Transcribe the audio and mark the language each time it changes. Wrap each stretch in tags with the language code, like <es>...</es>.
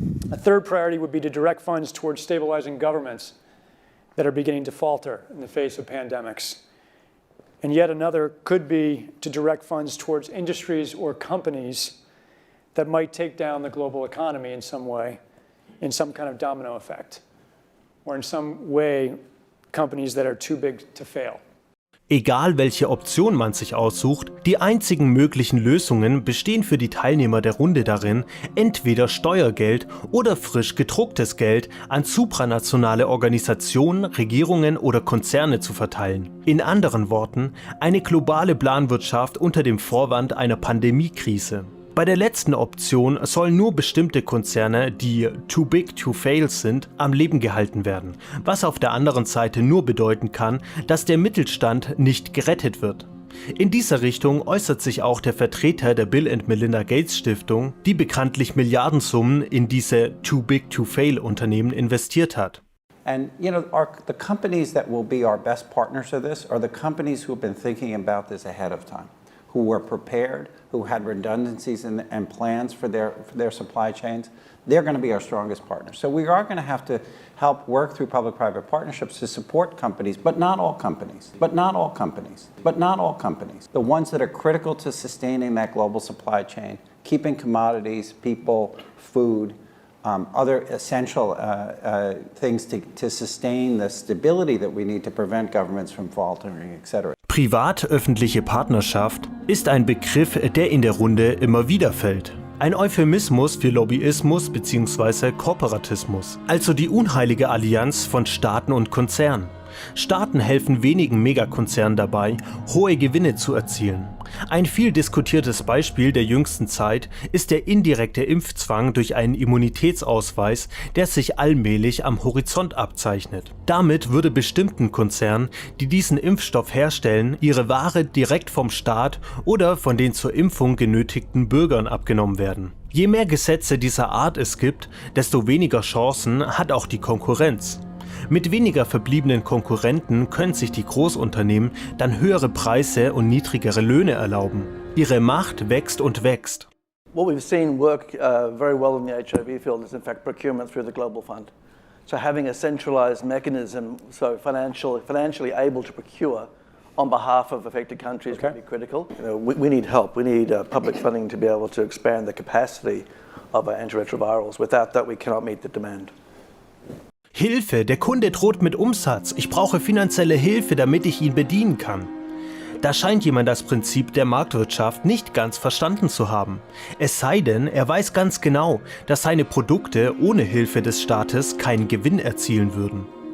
<en>A third priority would be to direct funds towards stabilizing governments that are beginning to falter in the face of pandemics. And yet another could be to direct funds towards industries or companies that might take down the global economy in some way, in some kind of domino effect, or in some way companies that are too big to fail.</en> <de>Egal welche Option man sich aussucht, die einzigen möglichen Lösungen bestehen für die Teilnehmer der Runde darin, entweder Steuergeld oder frisch gedrucktes Geld an supranationale Organisationen, Regierungen oder Konzerne zu verteilen. In anderen Worten, eine globale Planwirtschaft unter dem Vorwand einer Pandemiekrise. Bei der letzten Option sollen nur bestimmte Konzerne, die too big to fail sind, am Leben gehalten werden, was auf der anderen Seite nur bedeuten kann, dass der Mittelstand nicht gerettet wird. In dieser Richtung äußert sich auch der Vertreter der Bill & Melinda Gates Stiftung, die bekanntlich Milliardensummen in diese too big to fail Unternehmen investiert hat.</de> <en>And the companies that will be our best partners of this are the companies who have been thinking about this ahead of time, who were prepared, who had redundancies and plans for their supply chains. They're going to be our strongest partners. So we are going to have to help work through public-private partnerships to support companies, but not all companies, but not all companies, but not all companies. The ones that are critical to sustaining that global supply chain, keeping commodities, people, food, other essential things to sustain the stability that we need to prevent governments from faltering, etc.</en> <de>Privat-öffentliche Partnerschaft ist ein Begriff, der in der Runde immer wieder fällt. Ein Euphemismus für Lobbyismus bzw. Korporatismus, also die unheilige Allianz von Staaten und Konzernen. Staaten helfen wenigen Megakonzernen dabei, hohe Gewinne zu erzielen. Ein viel diskutiertes Beispiel der jüngsten Zeit ist der indirekte Impfzwang durch einen Immunitätsausweis, der sich allmählich am Horizont abzeichnet. Damit würde bestimmten Konzernen, die diesen Impfstoff herstellen, ihre Ware direkt vom Staat oder von den zur Impfung genötigten Bürgern abgenommen werden. Je mehr Gesetze dieser Art es gibt, desto weniger Chancen hat auch die Konkurrenz. Mit weniger verbliebenen Konkurrenten können sich die Großunternehmen dann höhere Preise und niedrigere Löhne erlauben. Ihre Macht wächst und wächst.</de> <en>What we've seen work very well in the HIV field is in fact procurement through the Global Fund. So having a centralized mechanism, so financially able to procure on behalf of affected countries would be critical. We need help. We need public funding to be able to expand the capacity of our antiretrovirals. Without that, we cannot meet the demand.</en> <de>Hilfe, der Kunde droht mit Umsatz. Ich brauche finanzielle Hilfe, damit ich ihn bedienen kann. Da scheint jemand das Prinzip der Marktwirtschaft nicht ganz verstanden zu haben. Es sei denn, er weiß ganz genau, dass seine Produkte ohne Hilfe des Staates keinen Gewinn erzielen würden.</de>